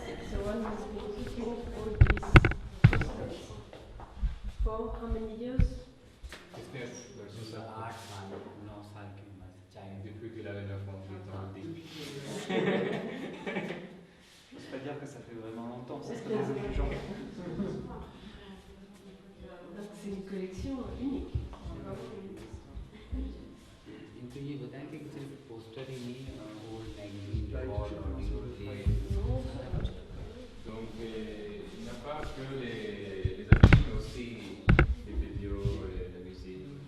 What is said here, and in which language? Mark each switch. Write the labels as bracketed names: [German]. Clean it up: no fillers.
[English] So one has been keeping all these posters for how many years? [Hindi] versus 8 साल 9 साल की उम्र से चाहे [French] Depuis qu'il avait 9 ans, il était en début. C'est pas dire que ça fait vraiment longtemps, ça serait désobligeant. Parce que c'est une collection unique. [Hindi] इनको ये बताएं कि सिर्फ पोस्टर ही नहीं old magazine record audio [French] Donc, il n'y a pas que les affiches, mais aussi les vidéos, la musique.